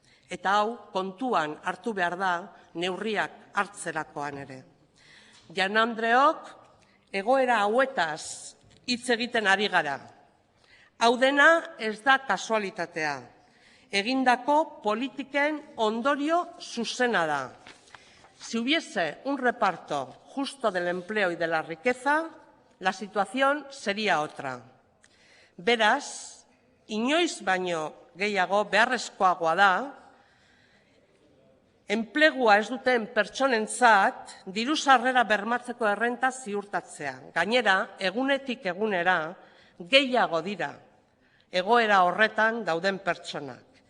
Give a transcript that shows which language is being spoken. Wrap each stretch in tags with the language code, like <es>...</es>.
<eu>Eta hau kontuan hartu behar da neurriak hartzerakoan ere. Jaun-andreok, egoera hauetaz hitz egiten ari gara. Hau dena ez da kasualitatea. Egindako politiken ondorio zuzena da.</eu> <es>Si hubiese un reparto justo del empleo y de la riqueza, la situación sería otra.</es> <eu>Beraz, inoiz baino gehiago beharrezkoagoa da, enplegua ez duten pertsonentzat diru-sarrera bermatzeko errenta ziurtatzea. Gainera, egunetik egunera gehiago dira egoera horretan dauden pertsonak.</eu>